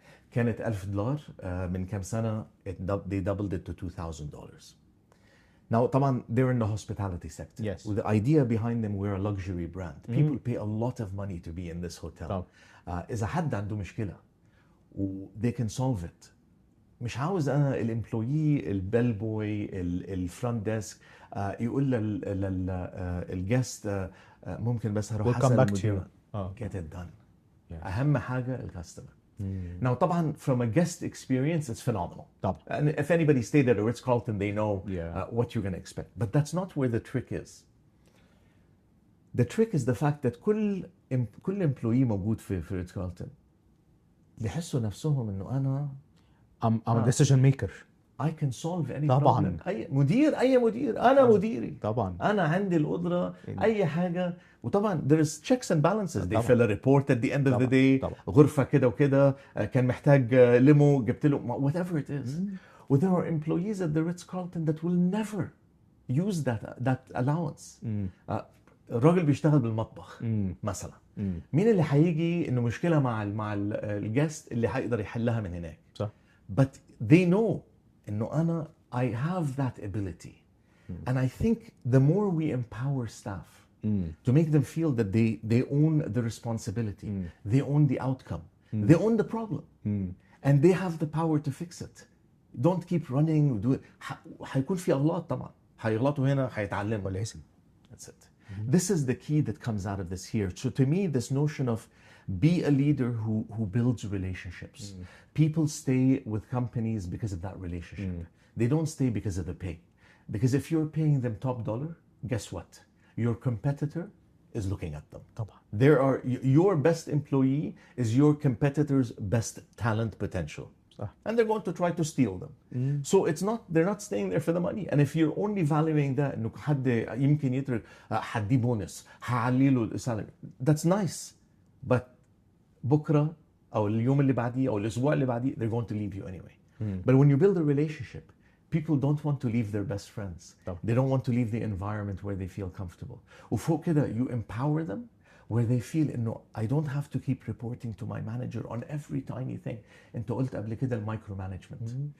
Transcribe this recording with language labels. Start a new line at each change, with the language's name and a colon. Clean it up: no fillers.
Arabic: كانت $1,000 من كام سنة
English: they doubled it to $2,000. Now طبعا they're in the hospitality sector. Yes. With the idea behind them, we're a luxury brand. People pay a lot of money to be in this hotel.
Arabic: إذا حد عنده مشكلة
English: they can solve it.
Arabic: مش عاوز أنا الامبلويي البيل بوي الفرونت ديسك يقول للجست ممكن بس هروح أسأل المدير.
English: Get it done.
Arabic: أهم حاجة الكاستمر.
English: Now طبعا from a guest experience it's phenomenal. And if anybody stayed at a Ritz-Carlton they know what you're going to expect. But that's not where the trick is. The trick is the fact that
Arabic: كل
English: employee
Arabic: موجود في
English: Ritz-Carlton
Arabic: بيحسوا نفسهم إنه أنا
English: I'm a decision maker. I can solve any
Arabic: طبعا.
English: problem.
Arabic: أي مدير أنا مديري. طبعا. أنا عندي القدرة أي حاجة. وطبعا
English: there's checks and balances. They
Arabic: طبعا.
English: fill a report at the end of the day.
Arabic: طبعا. غرفة كده وكده كان محتاج ليمو جبت له
English: whatever it is. Well, there are employees at the Ritz-Carlton that will never use that allowance.
Arabic: الراجل بيشتغل بالمطبخ مثلا. مين اللي هيجي إنه مشكلة مع الجست اللي هيقدر يحلها من هناك؟ صح.
English: But they know
Arabic: إنه أنا
English: I have that ability. And I think the more we empower staff to make them feel that they own the responsibility, they own the outcome, they own the problem, and they have the power to fix it. Don't keep running and do it.
Arabic: هيكون في أغلاط طبعا. هيغلطوا هنا هيتعلموا.
English: That's it. This is the key that comes out of this here. So to me, this notion of be a leader who builds relationships. People stay with companies because of that relationship. They don't stay because of the pay. Because if you're paying them top dollar, guess what? Your competitor is looking at them.
Arabic: طبعا.
English: Your best employee is your competitor's best talent potential.
Arabic: صح.
English: And they're going to try to steal them. So they're not staying there for the money. And if you're only valuing that
Arabic: إنه حد يمكن يترك حدي بونس هعلي له salary.
English: That's nice. But
Arabic: بكرة أو اليوم اللي بعديه
English: أو الأسبوع اللي بعديه they're going to leave you anyway. But when you build a relationship, people don't want to leave their best friends. They don't want to leave the environment where they feel comfortable.
Arabic: وفوق كده
English: you empower them where they feel
Arabic: إنه
English: I don't have to keep reporting to my manager on every tiny thing.
Arabic: أنت قلت قبل كده المايكرو مانجمنت.